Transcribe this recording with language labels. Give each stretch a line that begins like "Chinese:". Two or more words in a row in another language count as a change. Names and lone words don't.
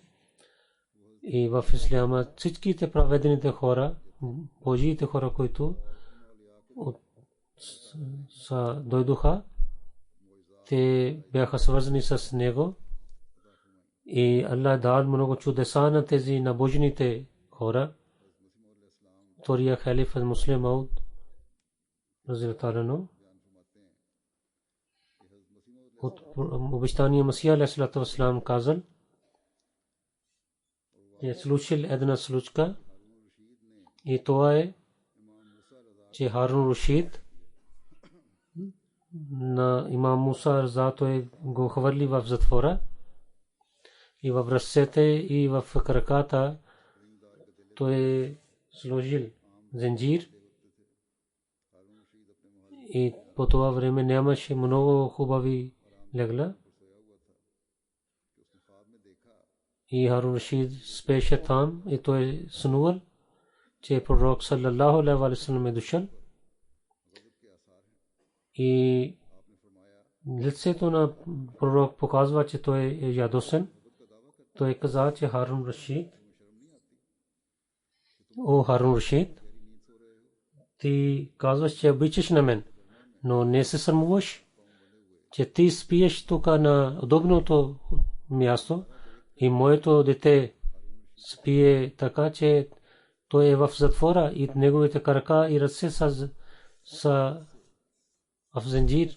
Bulgarian: И в исляма всичките праведните хора, Божиите хора, които дойдоха, те бяха свързани с него. И Аллах дал много чудеса на тези набожните хора. Втория халиф Муслим Мауд
Arabic: رضي الله عنه
Bulgarian: от обещания Масия
Arabic: عليه السلام
Bulgarian: казал, че случил една случка, и това е, че Харун Рашид на имам Муса Рза той го хвърли в затвора, и в ръцете и в краката той сложил зенджир. И по това време нямаше много хубави легла. И Харун Рашид спеше там и той сънувал, че пророк
Arabic: صلى الله عليه وسلم
Bulgarian: е дошъл. И лицето на пророк показва, че той е ядосен. Той каза, че Харун Рашид, о Харун Рашид, ти казваш, че обичаш на мен, но не се срамуваш, че ти спиеш тук на удобното място и моето дете спие така, че той е в затвора и неговите крака и ръце са в зенджир.